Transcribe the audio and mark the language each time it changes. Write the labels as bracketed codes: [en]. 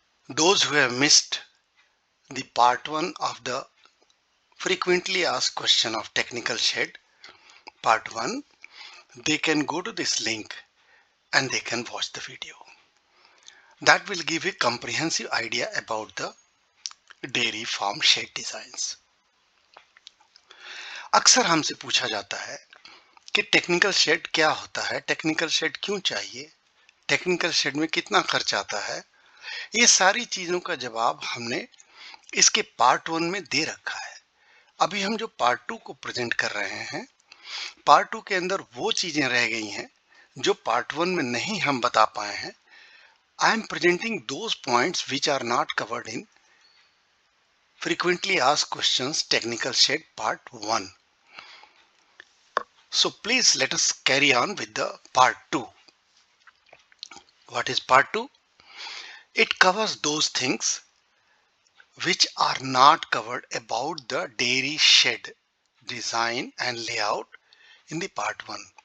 [en] Those who have missed the part 1 of the frequently asked question of technical shed, part 1, they can go to this link and they can watch the video. That will give a comprehensive idea about the dairy farm shed designs. [hi] अक्सर हमसे पूछा जाता है कि technical shade क्या होता है, technical shade क्यों चाहिए, टेक्निकल शेड में कितना खर्च आता है। ये सारी चीजों का जवाब हमने इसके पार्ट 1 में दे रखा है। अभी हम जो पार्ट 2 को प्रेजेंट कर रहे हैं, पार्ट 2 के अंदर वो चीजें रह गई हैं जो पार्ट 1 में नहीं हम बता पाए हैं। [en] I am presenting those points which are not covered in frequently asked questions technical shed part 1. So please let us carry on with the part 2. What is part 2? It covers those things which are not covered about the dairy shed design and layout in the part 1.